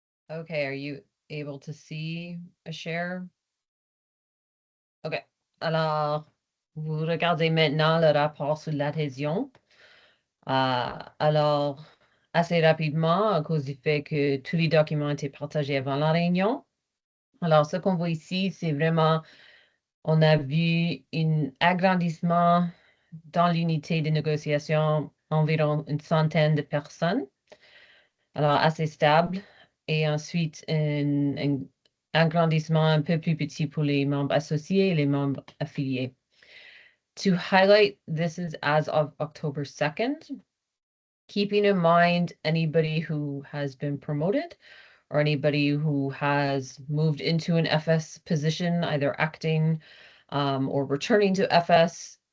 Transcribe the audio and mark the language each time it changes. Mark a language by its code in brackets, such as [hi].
[en] Okay, are you able to see a share? [fr] Okay, alors, vous regardez maintenant le rapport sur l'adhésion. Alors, assez rapidement, à cause du fait que tous les documents étaient partagés avant la réunion. Alors, ce qu'on voit ici, c'est vraiment, on a vu un agrandissement dans l'unité de négociation, environ une centaine de personnes. Alors, assez stable. Et ensuite, un agrandissement un peu plus petit pour les membres associés et les membres affiliés. [en] To highlight, this is as of October 2nd, keeping in mind anybody who has been promoted or anybody who has moved into an FS position, either acting or returning to FS.